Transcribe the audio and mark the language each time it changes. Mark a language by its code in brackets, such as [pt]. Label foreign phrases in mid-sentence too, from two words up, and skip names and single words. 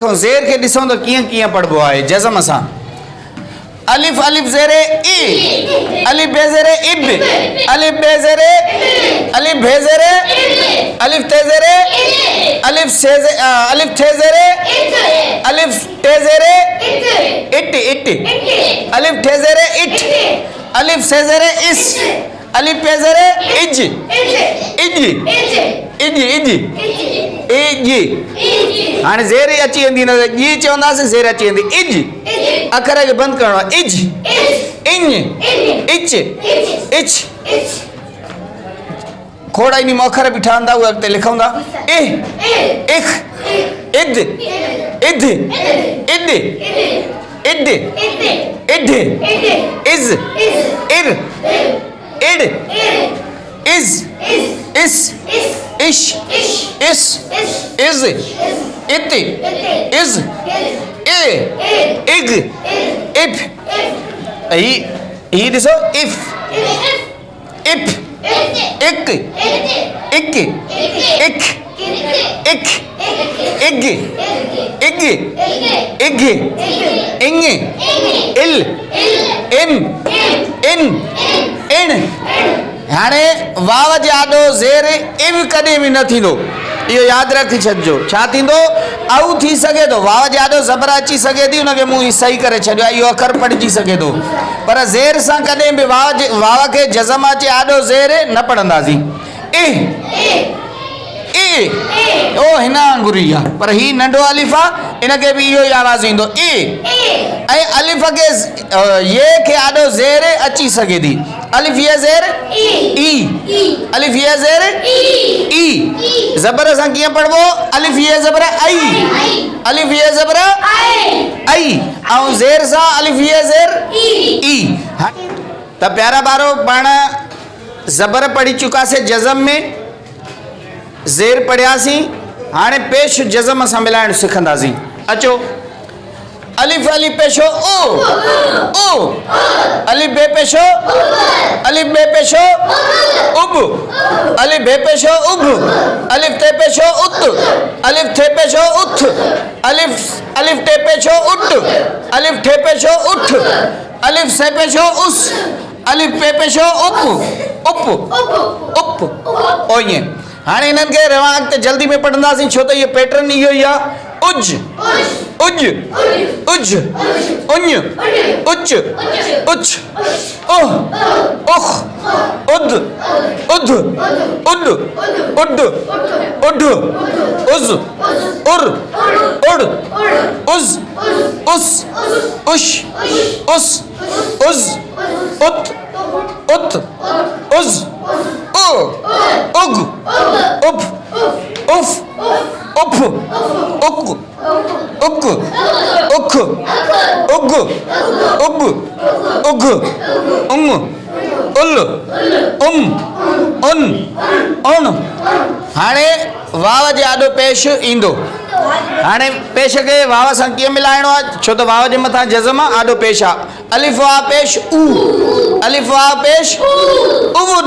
[sd] ज़ेर के ॾिसूं त कीअं कीअं पढ़बो आहे जज़म सां अलिफ अलिफ ज़ेरे ई अलिफ बे ज़ेरे इब अलिफ बे ज़ेरे अलिफ बे ज़ेरे अलिफ ते ज़ेरे अलिफ से अलिफ थे ज़ेरे अलिफ ते ज़ेरे इट इट अलिफ थे ज़ेरे इट अलिफ से ज़ेरे इस अलिफ पे ज़ेरे इज इज इज इज इज हाणे ज़ेर अची वेंदी न जी चवंदासीं ज़ेर अची वेंदी इज अखर खे बंदि करणो आहे इज इंज इच इच खोड़ इन में अखर बि ठहंदा उहे अॻिते लिखूं था इह इख इद इद इद इड इड इज इर इड इज इस इश इस इज इत इज ए इग इफ ही ॾिसो इफ इफ इक इक इक इक इग इग इग इंग इल इन इन इन हाणे वाव जे आॾो ज़ेर इव कॾहिं बि न थींदो इहो यादि रखी छॾिजो छा थींदो औ थी सघे थो वाव जे आॾो ज़बर अची सघे थी उनखे मूं सही करे छॾियो आहे इहो अखर पढ़िजी सघे थो पर ज़ेर सां कॾहिं बि वाव खे जज़म अचे आॾो ज़ेर न पढ़ंदासीं ओ हिन वांगुरु ई आहे पर ही नंढो अलिफ आहे इनखे बि इहो ई आवाज़ ईंदो ऐं अलिफ खे ये खे आॾो ज़ेर अची सघे थी अलिफ ये ज़ेर ई अलिफ ये ज़ेर ई ज़बर सां कीअं पढ़बो अलिफ ये ज़बर आई अलिफ ये ज़बर आई ऐं ज़ेर सां अलिफ ये ज़ेर ई त प्यारा ॿारो पाण ज़बर पढ़ी चुकासीं जज़म में ज़ेर पढ़ियासीं हाणे पेश जज़म सां मिलाइण सिखंदासीं अचो अलिफ अलिफ पेशो ओ अलिफ बे पेशो अलिफ बे पेशो उब अलिफ बे पेशो उब अलिफ ते पेशो उत अलिफ थे पेशो उथ अलिफ अलिफ ते पेशो उट अलिफ थे पेशो उठ अलिफ से पेशो उस अलिफ पे पेशो उप उप उप ओ ये हाणे इन्हनि खे रवां अॻिते जल्दी में पढ़ंदासीं छो त इहो पैटर्न इहो ई आहे उज उज उज उञ उच उच ओह ओह उद उद उड उड उड उज उर उड़ उज उस उश उस उज उत उत उज ओ उग उप उफ उफ उक उक उख उग उग उग उंग उल उन उन हाणे वाव जे आॾो पेश ईंदो हाणे पेश खे वाव सां कीअं मिलाइणो आहे छो त वाव जे मथां जज़म आहे आॾो पेश आहे अलिफ वाव पेश ऊ अलिफ वाव पेश उव न